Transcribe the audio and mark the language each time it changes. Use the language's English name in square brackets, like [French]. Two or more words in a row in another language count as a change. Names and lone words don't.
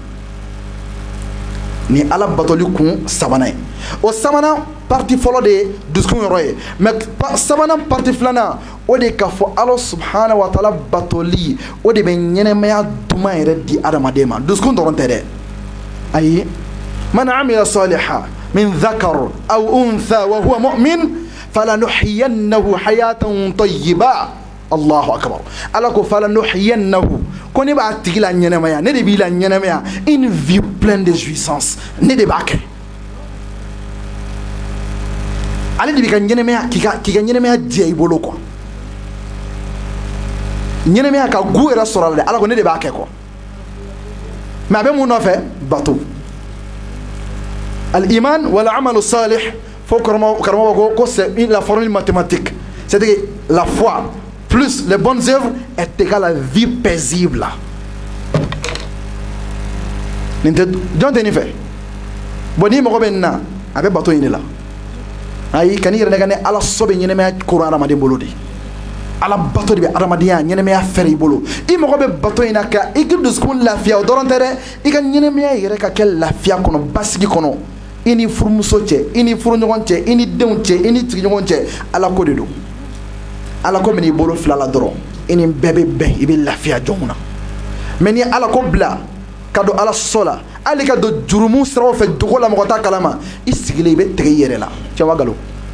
[Bambara] ni ala batoli kun sabanan ye o sabanan parti fɔlɔ de ye dusukun yɔrɔ ye mais sabanan parti filanan o de ka fɔ ala [Arabic] سبحانه وتعالى [Bambara] batoli o de bɛ ɲɛnɛmaya duman yɛrɛ di adamaden ma dusukun dɔrɔn tɛ dɛ ayi [Arabic] من عمل صالحا من ذكر أو أنثى وهو مؤمن فلنحيينه حياة طيبة الله أكبر [Bambara] ala ko falanuhyiyannahu ko ne b'a tigi la ɲɛnɛmaya ne de b'i la ɲɛnɛmaya [French] une vie pleine de jouissance [Bambara] ne de b'a kɛ ale de b'i ka ɲɛnɛmaya k'i ka ɲɛnɛmaya diya i bolo quoi ɲɛnɛmaya ka gu yɛrɛ sɔrɔ la dɛ ala ko ne de b'a kɛ kɔ mais a bɛ mun nɔfɛ bato [Arabic] الإيمان والعمل الصالح [Bambara] fo karamɔgɔ ko [French] c'est la formule mathématique c'est-à-dire la foi plus les bonnes œuvres est égal à vie paisible [Bambara] nin tɛ jɔn tɛ nin fɛ bon ni mɔgɔ bɛ nin na a bɛ bato ɲini la ayi kan'i yɛrɛ nɛgɛ ni ala sɔ bɛ ɲɛnɛmaya koro adamaden bolo de ala bato de bɛ adamadenya ɲɛnɛmaya fɛrɛ i bolo i mɔgɔ bɛ bato in na ka i ka dusukun lafiya o dɔrɔn tɛ dɛ i ka ɲɛnɛmaya yɛrɛ ka kɛ lafiya kɔnɔ basigi kɔnɔ i ni furumuso cɛ i ni furuɲɔgɔn cɛ i ni denw cɛ i ni tigiɲɔgɔn cɛ ala ko de don ala ko minɛ i bolo fila la dɔrɔn i ni bɛɛ bɛ bɛn i bɛ lafiya jɔn na mais ni ala ko bila ka don ala sɔ la hali ka don jurumu siraw fɛ dogo la mɔgɔ t'a kalama i sigilen i bɛ tigɛ i yɛrɛ la cɛ wa galo